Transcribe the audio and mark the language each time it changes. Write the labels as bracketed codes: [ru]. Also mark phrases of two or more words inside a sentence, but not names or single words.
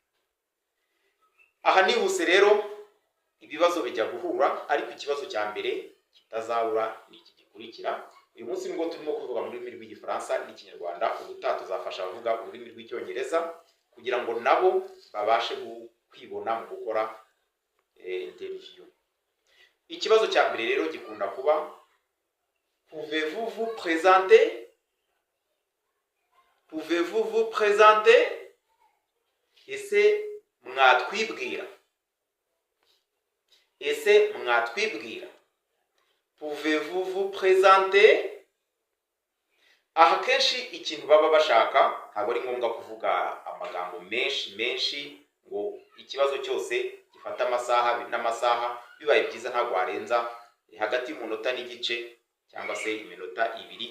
[rw] Aha nihuse rero ibibazo bijya guhura, ariko ikibazo cya mbere kitazabura ni iki gikurikira. Uyu munsi nubwo turimo kuvuga mu rurimi rw'Igifaransa n'Ikinyarwanda, ubutaha tuzafasha abavuga ururimi rw'Icyongereza kugira ngo nabo babashe kwibona mu gukora interview. Ikibazo cya mbere rero gikunda kuba [fr] pouvez-vous vous présenter? Pouvez-vous vous présenter? [rw] Ese mwatwibwira? Ese mwatwibwira? [fr] Pouvez-vous vous présenter? [rw] Aha kenshi ikintu baba bashaka, ntabwo ari ngombwa kuvuga amagambo menshi ngo ikibazo cyose gifata amasaha n'amasaha. Bibaye byiza ntabwo warenza hagati y'umunota n'igice cyangwa se iminota 2.